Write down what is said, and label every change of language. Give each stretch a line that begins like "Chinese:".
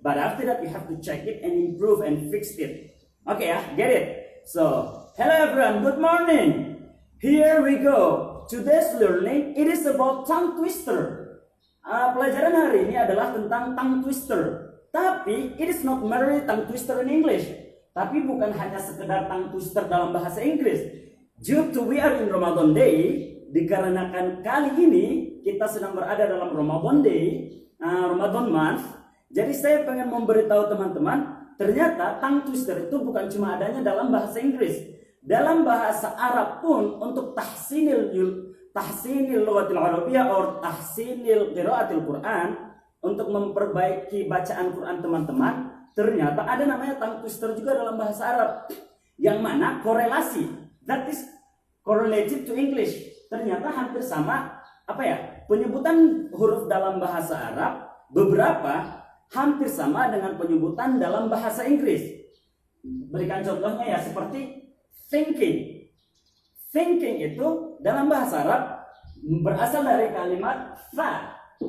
English: But after that, you have to check it and improve and fix it. Okay, ya, get it? So, hello everyone, good morning. Here we go. Today's learning, it is about tongue twister.
Indonesian: Pelajaran hari ini adalah tentang tongue twister. Tapi,
English: it is not merely tongue twister in English.
Indonesian: Tapi bukan hanya sekedar tongue twister dalam bahasa Inggris.
English: Due to we are in Ramadan Day,
Indonesian: dikarenakan kali ini kita sedang berada dalam Ramadan Day, Ramadan month. Jadi saya pengen memberitahu teman-teman, ternyata tongue twister itu bukan cuma adanya dalam bahasa Inggris. Dalam bahasa Arab pun untuk
Arabic: tahsinil lughatil arabiyyah
Indonesian: atau
Arabic: tahsinil qiraatil Quran,
Indonesian: untuk memperbaiki bacaan Quran teman-teman, ternyata ada namanya tongue twister juga dalam bahasa Arab. Yang mana korelasi,
English: that is correlated to English.
Indonesian: Ternyata hampir sama, penyebutan huruf dalam bahasa Arab beberapa hampir sama dengan penyebutan dalam bahasa Inggris. Berikan contohnya ya, seperti thinking. Thinking itu dalam bahasa Arab berasal dari kalimat tha.